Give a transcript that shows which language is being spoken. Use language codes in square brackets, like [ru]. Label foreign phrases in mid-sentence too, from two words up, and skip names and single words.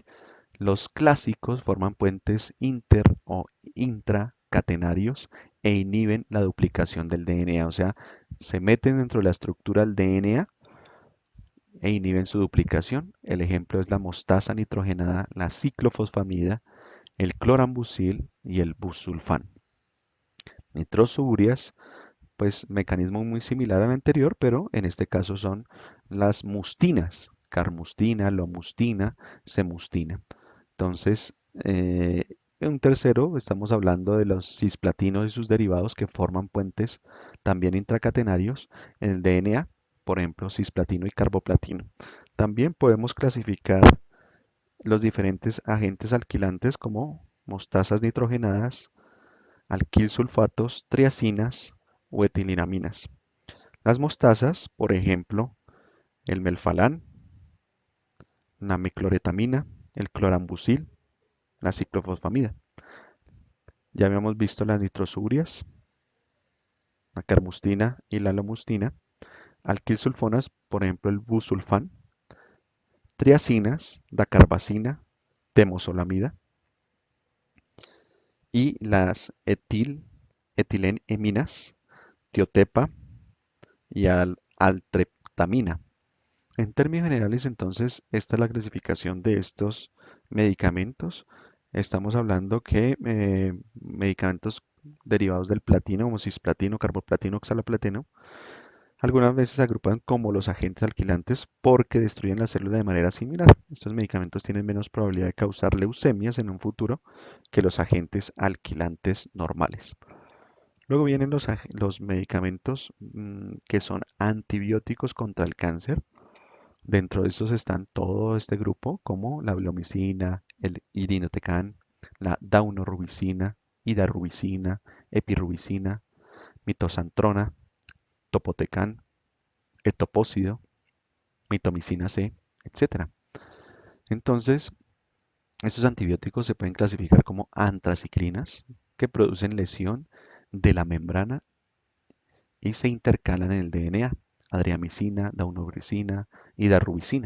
[es] Los clásicos forman puentes inter o intracatenarios e inhiben la duplicación del DNA, o sea, se meten dentro de la estructura del DNA e inhiben su duplicación. El ejemplo es la mostaza nitrogenada, la ciclofosfamida, el clorambucil y el busulfán. Nitrosúrias, pues mecanismo muy similar al anterior, pero en este caso son las mustinas: carmustina, lomustina, semustina. Entonces, un tercero, estamos hablando de los cisplatinos y sus derivados que forman puentes también intracatenarios en el DNA, por ejemplo, cisplatino y carboplatino. También podemos clasificar los diferentes agentes alquilantes como mostazas nitrogenadas, alquilsulfatos, triacinas o etilinaminas. Las mostazas, por ejemplo, el melfalán, la micloretamina, el clorambucil, la ciclofosfamida. Ya habíamos visto las nitrosurias, la carmustina y la lomustina. Alquilsulfonas, por ejemplo, el busulfán. Triacinas, dacarbazina, temozolomida. Y las etileneminas, tiotepa y altreptamina. En términos generales, entonces, esta es la clasificación de estos medicamentos. Estamos hablando que medicamentos derivados del platino, como cisplatino, carboplatino, oxaloplatino, algunas veces se agrupan como los agentes alquilantes porque destruyen la célula de manera similar. Estos medicamentos tienen menos probabilidad de causar leucemias en un futuro que los agentes alquilantes normales. Luego vienen los medicamentos que son antibióticos contra el cáncer. Dentro de estos están todo este grupo, como la blomicina, el irinotecan, la daunorubicina, idarubicina, epirubicina, mitosantrona, topotecan, etopósido, mitomicina C, etcétera. Entonces, estos antibióticos se pueden clasificar como antraciclinas, que producen lesión de la membrana y se intercalan en el DNA: adriamicina, daunorubicina y darubicina.